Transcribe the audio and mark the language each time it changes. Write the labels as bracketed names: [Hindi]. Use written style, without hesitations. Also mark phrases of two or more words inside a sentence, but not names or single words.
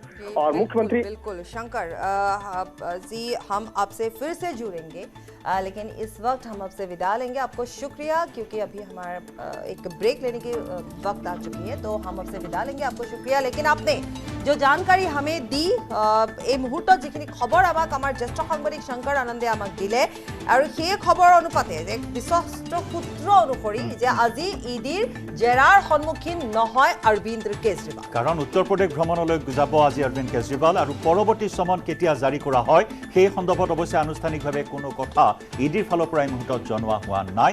[Hindi] और मुख्यमंत्री बिल्कुल शंकर जी, हम आपसे फिर से जुड़ेंगे, लेकिन इस वक्त हम आपसे विदा लेंगे। आपको शुक्रिया, क्योंकि अभी हमारा एक ब्रेक लेने की वक्त आ चुकी है, तो हम आपसे विदा लेंगे। आपको शुक्रिया, लेकिन आपने जो जानकारी हमें दी [Assamese] এই মুহূৰ্তত যিখিনি খবৰ আমাক আমাৰ জ্যেষ্ঠ সাংবাদিক শংকৰ আনন্দে আমাক দিলে, আৰু সেই খবৰ অনুপাতে এক বিশ্বস্ত সূত্ৰ অনুসৰি যে আজি ইডিৰ জেৰাৰ সন্মুখীন নহয় অৰবিন্দ কেজৰিৱাল। কাৰণ উত্তৰ প্ৰদেশ ভ্ৰমণলৈ যাব আজি অৰবিন্দ কেজৰিৱাল, আৰু পৰৱৰ্তী সমন কেতিয়া জাৰি কৰা হয় সেই সন্দৰ্ভত অৱশ্যে আনুষ্ঠানিকভাৱে কোনো কথা ইডিৰ ফালৰ পৰা এই মুহূৰ্তত জনোৱা হোৱা নাই।